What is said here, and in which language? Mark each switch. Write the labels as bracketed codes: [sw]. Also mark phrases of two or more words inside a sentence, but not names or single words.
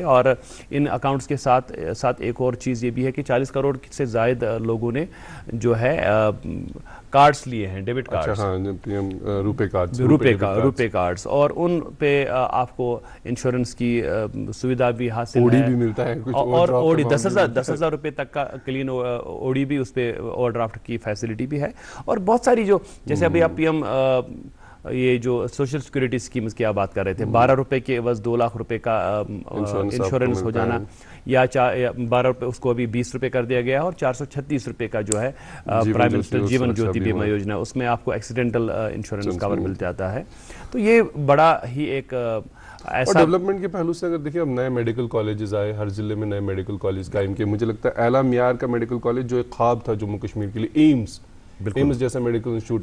[ur] اور ان اکاؤنٹس کے ساتھ ایک اور چیز یہ بھی ہے کہ 40 کروڑ سے زائد لوگوں نے جو ہے کارڈز لیے ہیں, [en] debit cards, [ur] روپے کارڈز, اور ان پہ آپ کو انشورنس کی سویدھا بھی حاصل ہے, اور اوڈی 10,000 روپے تک کا [en] clean OD [ur] بھی, اس پہ اوور ڈرافٹ کی فیسلٹی بھی ہے. اور بہت ساری جو جیسے ابھی آپ پی ایم یہ جو [en] social security schemes [ur] کی آپ بات کر رہے تھے, 12 روپے کے عوض 2 لاکھ روپے کا انشورنس ہو جانا, یا 12 روپے اس کو ابھی 20 روپے کر دیا گیا, اور 436 روپے کا جو ہے پرائم منسٹر جیون جیوتی بیمہ یوجنا, اس میں آپ کو [en] accidental insurance cover [ur] مل جاتا ہے. تو یہ بڑا ہی ایک ایسا ڈیولپمنٹ کے پہلو سے اگر دیکھیں, اب نئے [en] medical colleges [ur] آئے, ہر ضلع میں نئے [en] medical college [ur] قائم کیے. مجھے لگتا ہے اعلیٰ معیار کا [en] medical college [ur] جو ایک خواب تھا جموں کشمیر کے لیے, ایمز جیسا [en] medical institute,